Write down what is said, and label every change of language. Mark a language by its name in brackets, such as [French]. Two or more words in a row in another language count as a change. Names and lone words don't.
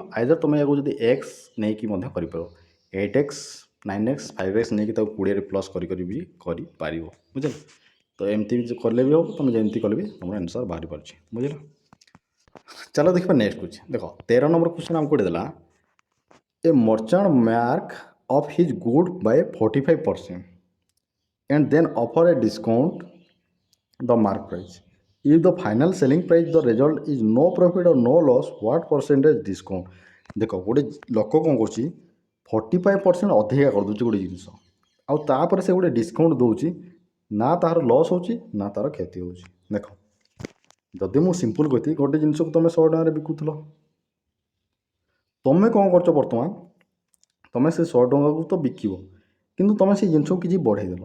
[Odia] ଆଇଦର୍ ତୁମେ ୟାକୁ ଯଦି ଏକ୍ସ ନେଇକି ମଧ୍ୟ କରିପାରିବ, 8x, 9x, 5x ନେଇକି ତାକୁ 20ରେ ପ୍ଲସ୍ କରିପାରିବ, ବୁଝିଲ? ତ ଏମିତି କଲେ ବି ହେବ, ତୁମେ ଯେମିତି କଲେ ବି ତୁମର ଆନ୍ସର୍ ବାହାରି ପାରୁଛି। ବୁଝିଲ? ଚାଲ ଦେଖିବା ନେକ୍ସଟ କ୍ୱେଶ୍ଚନ୍। ଦେଖ 13 ନମ୍ବର କ୍ୱେଶ୍ଚନ୍ ଆମକୁ ଦେଲା, [English] a merchant mark of his good by 45% and then offer a discount the mark price. If the final selling price the result is no profit or no loss, what percentage discount? [Odia] ଦେଖ ଗୋଟେ ଲୋକ କ'ଣ କରୁଛି, 45% ଅଧିକା କରିଦେଉଛି ଗୋଟେ ଜିନିଷ, ଆଉ ତାପରେ ସେ ଗୋଟେ ଡିସକାଉଣ୍ଟ ଦେଉଛି, ନା ତାହାର ଲସ୍ ହେଉଛି ନା ତାର କ୍ଷତି ହେଉଛି। ଦେଖ ଯଦି ମୁଁ ସିମ୍ପଲ୍ କହିଥିଲି, ଗୋଟେ ଜିନିଷକୁ ତୁମେ 100 ଟଙ୍କାରେ ବିକୁଥିଲ, ତୁମେ କ'ଣ କରୁଛ ବର୍ତ୍ତମାନ, ତୁମେ ସେ 100 ଟଙ୍କାକୁ ତ ବିକିବ, କିନ୍ତୁ ତୁମେ ସେ ଜିନିଷକୁ କିଛି ବଢ଼େଇଦେଲ।